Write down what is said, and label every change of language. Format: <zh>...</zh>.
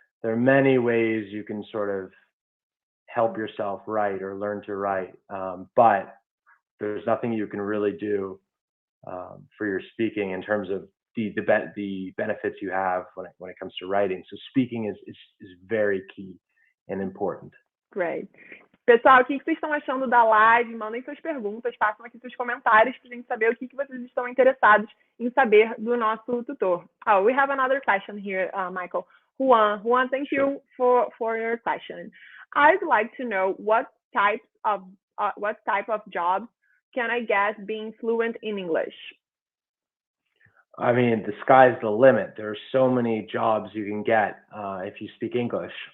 <en>There are many ways you can sort of help yourself write or learn to write, but there's nothing you can really do for your speaking in terms of the benefits you have when it comes to writing. So speaking is very key and important. Great.</en> <pt>Pessoal, o que vocês estão achando da live? Mandem suas perguntas, façam aqui seus comentários para a gente saber o que vocês estão interessados em saber do nosso tutor.</pt> <en>Oh, we have another question here, Michael. Juan, thank you for your question. I'd like to know what type of jobs can I get being fluent in English? I mean, the sky's the limit. There are so many jobs you can get if you speak English.</en>